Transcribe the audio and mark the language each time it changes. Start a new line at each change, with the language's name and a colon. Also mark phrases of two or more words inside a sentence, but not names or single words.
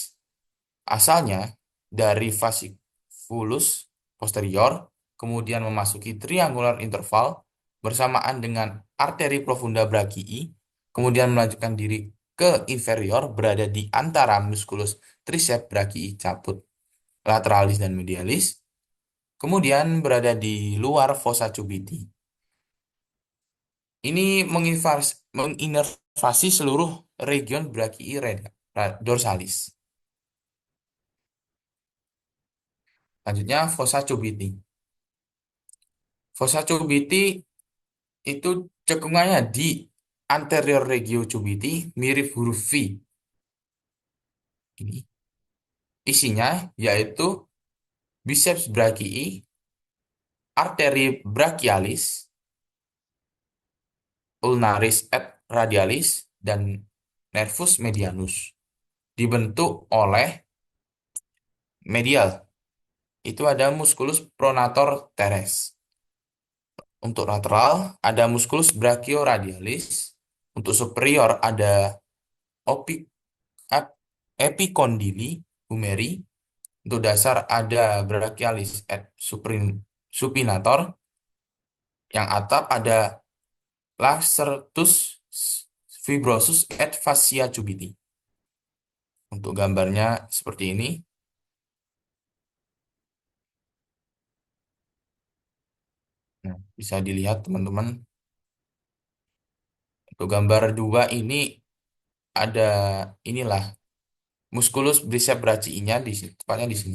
Indonesian: Asalnya dari
Latin: fasciculus posterior,
Indonesian: kemudian memasuki
English: triangular interval
Indonesian: bersamaan dengan arteri
Latin: profunda brachii,
Indonesian: kemudian melanjutkan diri ke inferior berada di antara
Latin: musculus triceps brachii caput lateralis
Indonesian: dan medialis, kemudian berada di luar
Latin: fossa cubiti.
Indonesian: Ini menginervasi seluruh region
Latin: brachii dorsalis.
Indonesian: Selanjutnya,
Latin: fossa cubiti. Fossa cubiti
Indonesian: itu cekungannya di anterior
Latin: regio cubiti
Indonesian: mirip huruf V. Ini isinya yaitu
Latin: biceps brachii,
Indonesian: arteri brachialis,
Latin: ulnaris et radialis,
Indonesian: dan
Latin: nervus medianus.
Indonesian: Dibentuk oleh medial. Itu ada
Latin: musculus pronator teres.
Indonesian: Untuk lateral ada
Latin: musculus brachioradialis.
Indonesian: Untuk superior ada opi- ep-
Latin: epicondili humeri.
Indonesian: Untuk dasar ada
Latin: brachialis et supinator.
Indonesian: Yang atap ada
Latin: lacertus fibrosus et fascia cubiti.
Indonesian: Untuk gambarnya seperti ini. Nah, bisa dilihat teman-teman. Untuk gambar dua ini ada inilah
Latin: musculus bicep brachii-
Indonesian: nya di sini, tepatnya di sini.